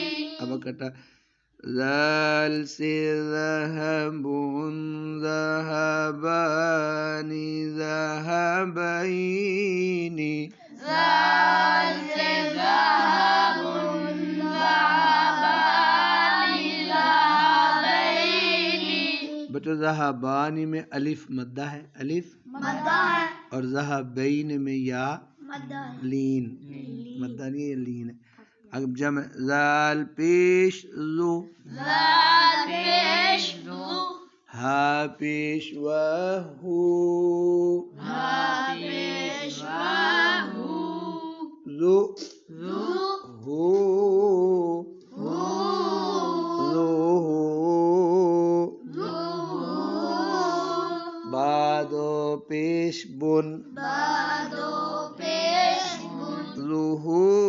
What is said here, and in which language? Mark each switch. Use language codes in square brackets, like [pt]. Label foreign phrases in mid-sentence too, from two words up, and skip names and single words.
[ur] اب کٹا زال سے [ar] ذهبون ذهبانی ذهبینی زال سے ذهبون ذهبانی ذهبینی. [ur] بچوں ذهبانی میں الف مدہ ہے الف مدہ ہے اور ذهبین میں یا مدہ ہے لین مدہ نہیں ہے لین ہے. اب جمع زال پیش زو زال پیش ذو ہا پیش وہو ہا پیش وہو [ar] زو ذو ہو ہو زو ذو [ur] بادو پیش بن بادو پیش بن [ar] زہو